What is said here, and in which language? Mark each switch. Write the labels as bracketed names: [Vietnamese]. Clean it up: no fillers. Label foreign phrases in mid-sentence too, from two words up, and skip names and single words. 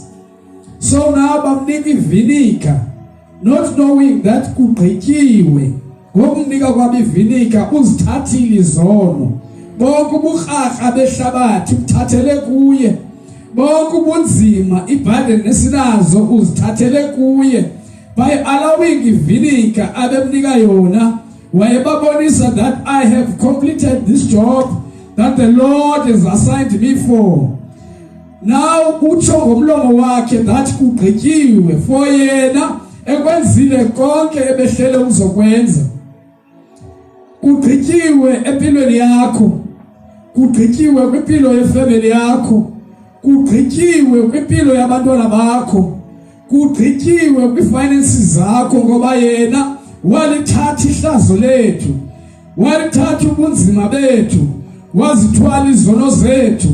[Xhosa] So now bamnika ivinika [English] not knowing that [Xhosa] kugqityiwe. Ngokumnika kwabivinika uzithathile izono, bonke ubukrarha behlabathi uthathele kuye, bonke ubunzima iburden esinazo uzithathele kuye. [English] By allowing [Xhosa] ivinika abemnika yona, wayebabonisa [English] that I have completed this job that the Lord has assigned me for. [Xhosa] Now utsho ngomlomo wakhe that kugqityiwe for yena ekwenzile konke ebehlele uzokwenza. Kugqityiwe empilweni yakho, kugqityiwe kwimpilo yefamily yakho, kugqityiwe kwimpilo yabantwana bakho, kugqityiwe kwifinances zakho, ngoba yena walithatha ihlazo lethu, walithatha ubunzima bethu, wazithwala izono zethu.